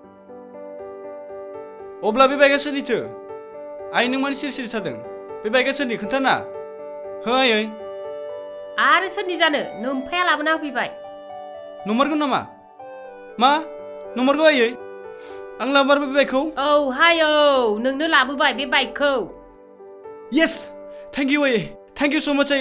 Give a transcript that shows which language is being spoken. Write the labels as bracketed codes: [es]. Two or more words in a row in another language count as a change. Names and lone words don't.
[brx] अब्ला बे बाइकआ सोरनिथो आइ नों मानो सिरि सिरि थादों बे बाइकआ सोरनि खोन्थाना हो आयै आरो सोरनि जानो नोमफाया लाबोना होफैबाय नंमारगौ नामा मा नंमारगौ आयै आं लाबोबाय बे बाइकखौ औ हाय औ नोंनो लाबोबाय बे बाइकखौ [en] yes thank you आयै thank you so much